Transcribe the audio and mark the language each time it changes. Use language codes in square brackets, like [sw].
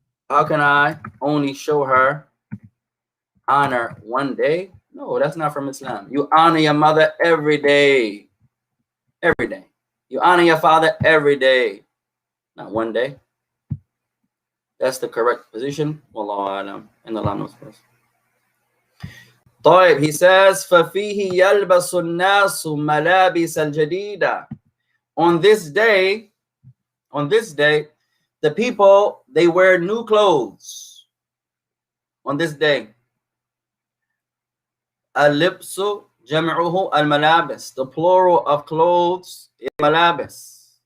[en] How can I only show her honor one day? No, that's not from Islam. You honor your mother every day. Every day. You honor your father every day. Not one day. That's the correct position. Wallahu alam. And Allah knows best. [ar] طيب, he says, فَفِيهِ يَلْبَسُ النَّاسُ مَلَابِسَ الْجَدِيدَ. [en] On this day, the people, they wear new clothes. On this day. Al-libsu jam'uhu al-malabis. The plural of clothes is malabis.